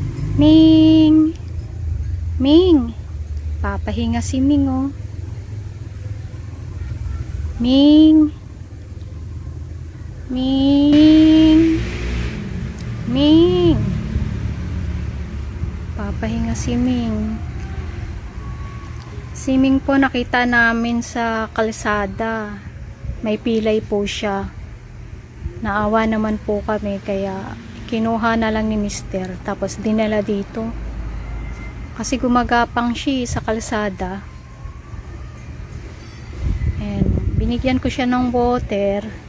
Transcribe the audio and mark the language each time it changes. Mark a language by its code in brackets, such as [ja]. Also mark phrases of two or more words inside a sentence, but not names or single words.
[tl] Ming! Ming! Papahinga si Ming, oh. Ming! Ming! Ming! Papahinga si Ming. Si Ming po nakita namin sa kalsada. May pilay po siya. Naawa naman po kami kaya kinuha na lang ni Mister tapos dinala dito. Kasi gumagapang siya sa kalsada. And binigyan ko siya ng water.